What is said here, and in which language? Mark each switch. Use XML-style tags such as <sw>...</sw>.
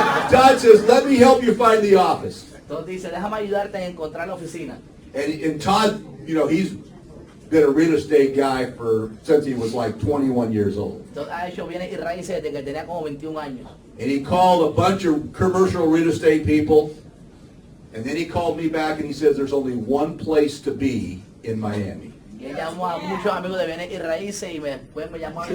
<en>Todd says, let me help you find the office.</en> <es>Entonces dice, déjame ayudarte a encontrar la oficina.</es> <en>And Todd, you know, he's been a real estate guy since he was like 21 years old.</en> <es>Entonces ha hecho bienes y raíces desde que tenía como 21 años.</es> <en>And he called a bunch of commercial real estate people. And then he called me back and he says, there's only one place to be in Miami.</en> <es>Y él llamó a muchos amigos de bienes y raíces y después me llamó a mí.</es>